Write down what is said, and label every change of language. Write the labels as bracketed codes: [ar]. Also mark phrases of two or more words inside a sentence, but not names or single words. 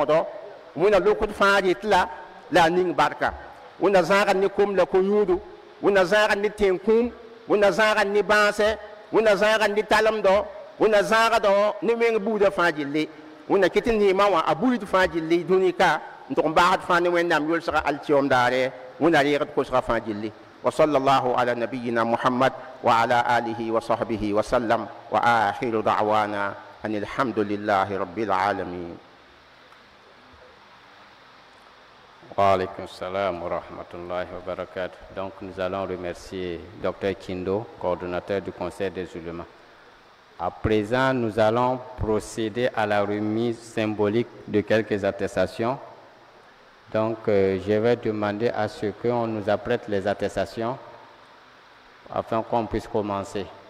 [mos] kõdo wẽnna lokd fãa rɩt la a ning barka wẽnna zãagd ne kom la ko-yũudu wẽnna zãagd ne tẽn-kũum wẽnna zãagd ne bãasɛ wẽnna zãagd ne talemdɔ wẽnna zãagd ne wẽng buudã fãa gilli wẽnna kɩt neemã wã a buud fãa gilli dũnika n tʋg n baasd fãa ne wẽnnaam yolsga altɩoom daare wẽnna reegd kosga fãa gilli [ar] وصلى الله على نبينا محمد وعلى آله وصحبه وسلم وآخر دعوانا أن الحمد لله رب العالمين. وعليكم السلام ورحمة الله وبركاته. [fr] Donc nous allons remercier Dr Kindo, coordonnateur du Conseil des ulémas. À présent, nous allons procéder à la remise symbolique de quelques attestations. Donc, je vais demander à ce qu'on nous apprête les attestations afin qu'on puisse commencer.